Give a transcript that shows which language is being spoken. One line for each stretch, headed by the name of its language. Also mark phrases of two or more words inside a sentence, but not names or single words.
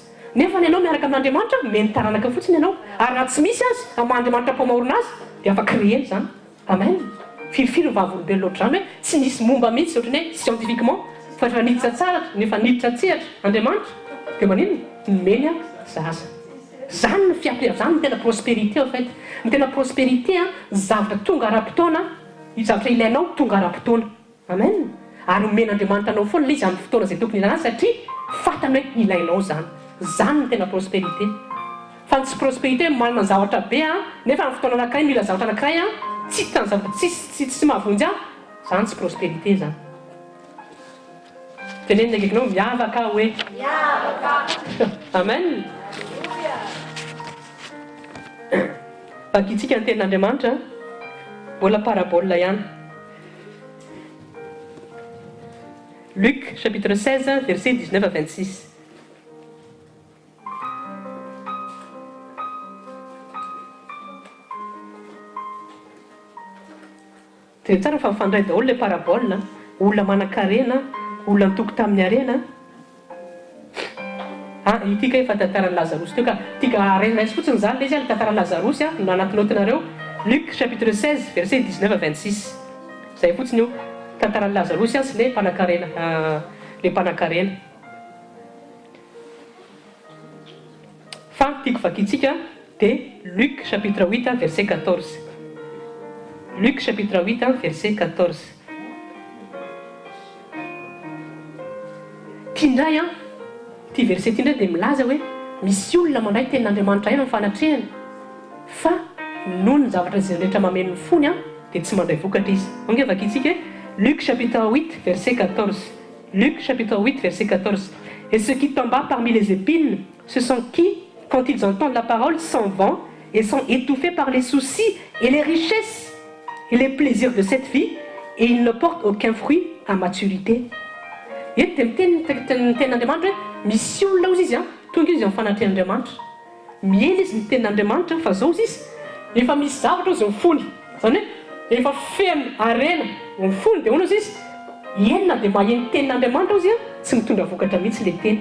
Malagasy: Nefa ianao miaraka amin'Andriamanitra meny taranaka fotsiny ianao ary raha tsy misy azy amin'Andriamanitra mpamorona azy dia afaka créer zany. Amen. Filofiry vavolombelona ohatry zany hoe tsy misy momba mihitsy ohatran'ny hoe scientifiquement fa efa niditra tsara nefa niditra tsehatra Andriamanitra dia manino nomeny zaza. Zany ny fiampia, zany ny tena prospérité
French: en fait.
Malagasy: Ny tena prospérité zavatra tonga ara-potoana, zavatra ilainao tonga ara-potoana. Amen. Ary omen'Andriamanitra anao foana ilay izy amin'ny fotoana izay tokony ilana satria fantany hoe ilainao zany. Zany ny tena prospérité. Fa tsy prospérité manana zavatra be nefa amin'ny fotoana anankiray mila zavatra anankiray tsy hitany zavatra tsy mahavonjy zany tsy prospérité zany. Tenenina akaikinao miavaka hoe miavaka. Amen. Vakitsika ny tenin'Andriamanitra mbola parabole ihany.
French: Luc chapitre 16 verset 19 à 26.
Malagasy: Dia tsara fa mifandray daholo ilay parabole, olona manan-karena, olona nitoky tamin'ny arena. Ity ka efa tantaran'ny Lazarosy teo ka tika raisy fotsiny zany ilay izy tantaran'ny Lazarosy no anaty notinareo
French: Luc chapitre 16 verset 19 à 26.
Malagasy: Zay fotsiny io tantaran'ny Lazarosy sy ilay mpanan-karena. Fa tiako vakitsika dia
French: Luc chapitre 8 verset 14. Luc chapitre 8, verset 14.
Malagasy: Tiandray ty verset ty indray dia milaza hoe misy olona mandray tenin'Andriamanitra eny amin'ny fanatrehany fa noho ny zavatra izay rehetra mameno ny fony dia tsy mandray vokatra izy.
French: Angevaka itsika Luc chapitre 8, verset 14. Luc chapitre 8, verset 14. Et ceux qui tombent parmi les épines, ce sont qui, quand ils entendent la parole, s'en vont et sont étouffés par les soucis et les richesses et les plaisirs de cette vie, et ils ne portent aucun fruit à maturité.
Malagasy: Eto dia miteny tenin'Andriamanitra hoe misy olona ozy izy tonga izy amin'ny fanatrehan'Andriamanitra. Miela izy ny tenin'Andriamanitra fa zao izy efa misy zavatra ozy mifony. Zany hoe efa feno arena mifony dia hono izy enina dia maheno tenin'Andriamanitra ozy tsy mitondra vokatra mihitsy le teny.